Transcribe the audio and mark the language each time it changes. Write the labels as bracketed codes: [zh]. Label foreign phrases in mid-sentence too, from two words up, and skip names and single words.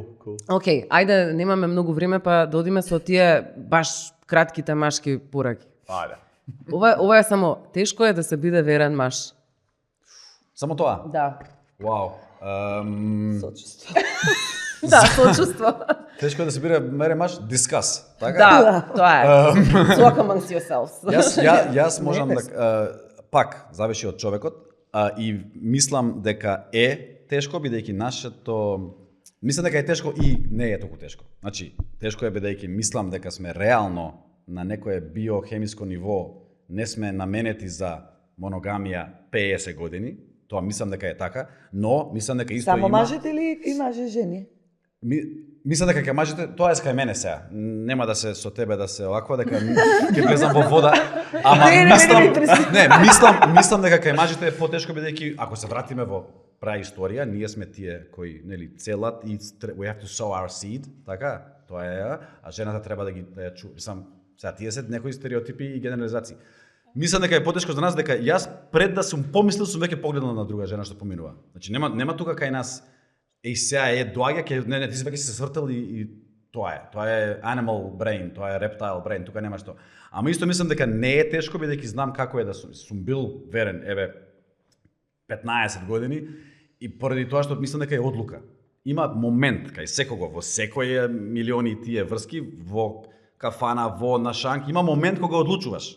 [mk] Океј, ајде, немаме многу време, па да одиме со тие баш кратките машки пораки. Ајде. Ова е само, тешко е да се биде верен маж. Само тоа? Да. Вау. Сочувство. Да, сочувство. Тешко е да се биде верен маж, дискас, така? Да, тоа е. [en] Talk amongst yourselves. [mk] Јас можам да пак зависи од човекот и мислам дека е тешко бидејќи нашето мислам дека е тешко и не е толку тешко. Значи, тешко е бидејќи мислам дека сме реално на некое биохемиско ниво, не сме наменети за моногамија 50 години. Тоа мислам дека е така, но мислам дека исто Само има... мажите или и маже жени? Мислам дека кај мажите, тоа е кај мене сега. Нема да се со тебе да се оваква, дека ќе влезам во вода. Ама мислам дека кај мажите е потешко бидејќи ако се вратиме во праисторија, ние сме тие кои нели целат и [en] we have to sow our seed, [mk] така? Тоа е, а жената треба да ја чува. Мислам, сега тие се некои стереотипи и генерализации. Мислам дека е потешко за нас дека јас пред да сум помислил сум веќе погледнал на друга жена што поминува. Значи нема тука кај нас сега доаѓа ќе не ти си веќе се свртел и тоа е. Тоа е [en] animal brain, [mk] тоа е [en] reptile brain, [mk] тука нема што. Ама исто мислам дека не е тешко бидејќи знам како е да сум бил верен 15 години и поради тоа што мислам дека е одлука. Има момент кај секого во секој милиони тие врски во кафана, во нашанк, има момент кога одлучуваш.